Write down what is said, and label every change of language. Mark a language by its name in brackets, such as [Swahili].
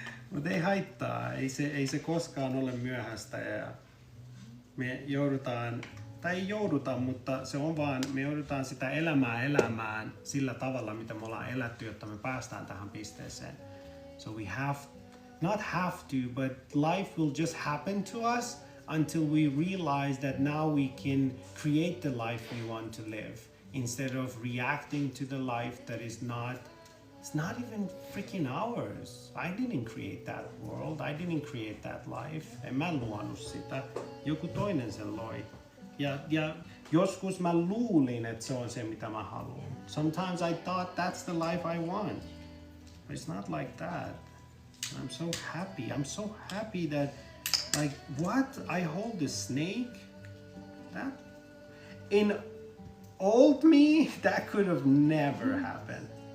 [Finnish] Mutta ei haittaa. Ei se koskaan ole myöhäistä. Ja me joudutaan... Tai ei jouduta, mutta se on vaan, me joudutaan sitä elämää elämään sillä tavalla, mitä me ollaan elätty, jotta me päästään tähän pisteeseen. [English] So we not have to, but life will just happen to us until we realize that now we can create the life we want to live instead of reacting to the life that is it's not even freaking ours. I didn't create that world. I didn't create that life. [Finnish] En mä luonut sitä. Joku toinen sen loi. Ja joskus mä luulin, että se on se, mitä mä haluan. [English] Sometimes I thought that's the life I want. But it's not like that. I'm so happy. I'm so happy that, like, what? I hold the snake? That? In old me, that could have never happened.